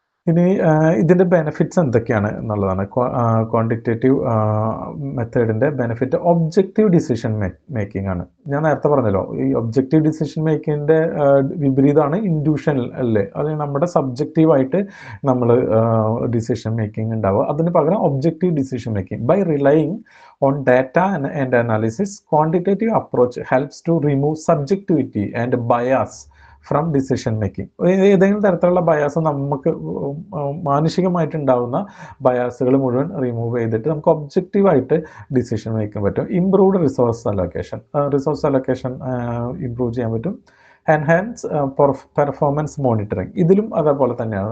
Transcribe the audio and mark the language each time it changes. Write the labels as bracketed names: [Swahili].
[Malayalam] ഇനി ഇതിൻ്റെ ബെനിഫിറ്റ്സ് എന്തൊക്കെയാണ് എന്നുള്ളതാണ്. Quantitative മെത്തേഡിൻ്റെ benefit objective decision making ആണ്. ഞാൻ നേരത്തെ പറഞ്ഞല്ലോ, ഈ ഒബ്ജക്റ്റീവ് ഡിസിഷൻ മേക്കിങ്ങിൻ്റെ വിപരീതമാണ് ഇൻഡ്യൂഷൻ അല്ലേ. അത് നമ്മുടെ സബ്ജക്റ്റീവായിട്ട് നമ്മൾ ഡിസിഷൻ മേക്കിംഗ് ഉണ്ടാവുക. അതിന് പകരം [English] Objective decision making by relying on data and analysis, quantitative approach helps to remove subjectivity and bias from decision making. [Malayalam] ഏതെങ്കിലും തരത്തിലുള്ള ബയാസ് നമുക്ക് മാനുഷികമായിട്ടുണ്ടാവുന്ന ബയാസുകൾ മുഴുവൻ റിമൂവ് ചെയ്തിട്ട് നമുക്ക് ഒബ്ജക്റ്റീവായിട്ട് ഡിസിഷൻ മേക്കാൻ പറ്റും. ഇംപ്രൂവ്ഡ് റിസോഴ്സ് അലോക്കേഷൻ ഇംപ്രൂവ് ചെയ്യാൻ പറ്റും. എൻഹാൻസ് പെർഫോമൻസ് മോണിറ്ററിങ്, ഇതിലും അതേപോലെ തന്നെയാണ്.